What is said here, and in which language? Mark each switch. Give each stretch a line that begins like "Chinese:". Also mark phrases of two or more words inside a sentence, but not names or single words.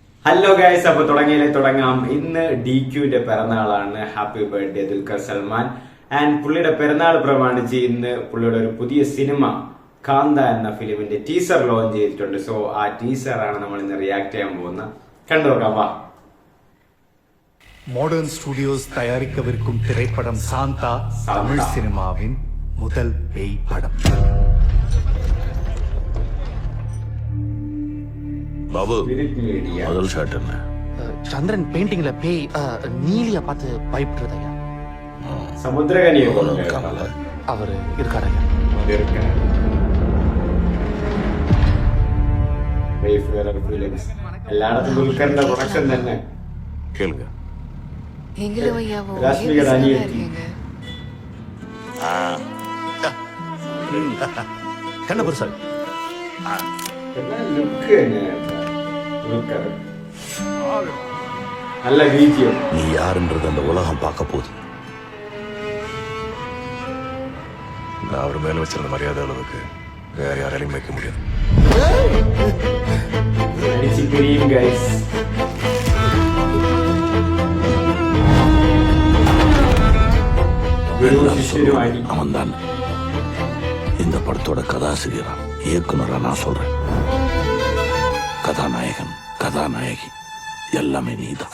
English: hello guys,
Malayalam: അപ്പൊ തുടങ്ങാം. ഇന്ന് DQന്റെ പിറന്നാളാണ്.
English: happy birthday
Malayalam: ദുൽഖർ സൽമാൻ. ആൻഡ് പുള്ളിയുടെ പിറന്നാൾ പ്രമാണിച്ച് ഇന്ന് പുള്ളിയുടെ ഒരു പുതിയ സിനിമ കാന്ത എന്ന ഫിലിമിന്റെ
English: teaser launch
Malayalam: ചെയ്തിട്ടുണ്ട്. സോ ആ ടീസർ ആണ് നമ്മൾ ഇന്ന് റിയാക്ട് ചെയ്യാൻ പോകുന്നത്. കണ്ടുനോക്കാം, വാ.
Tamil: மாடர்ன் ஸ்டுடியோஸ் தயாரிக்கவிருக்கும் திரைப்படம் சாந்தா தமிழ் சினிமாவின் முதல் பேய் படம். பாபு, முதல் ஷாட் என்ன? சந்திரன் பெயிண்டிங்ல பேய் நீலிய பார்த்து பயப்படுறதையா?
Malayalam: സമുദ്രകനിയെ
Tamil: அவரு இருக்காரையா?
Malayalam: എല്ലായിടത്തും ദുൽഖറിന്റെ പ്രൊഡക്ഷൻ തന്നെ.
Tamil: கேளுங்க.
Malayalam: രാഷ്ട്രീയ അനിയത്തി
Tamil: கண்ண பெருசா
Malayalam: ലുക്ക് തന്നെ ദുൽഖർ. നല്ല വീഡിയോ.
Tamil: நீ யாருன்றது அந்த உலகம் பார்க்க போகுது. நான் அவர் மேல வச்சிருந்த மரியாதை அளவுக்கு வேற யாராலையும் வைக்க முடியாது.
Malayalam: അടിച്ച് പിരിയും ഗൈസ്.
Tamil: அவன் தான் இந்த படத்தோட கதாசிரியரா இயக்குனரா நான் சொல்றேன். கதாநாயகன், கதாநாயகி எல்லாமே நீதான்.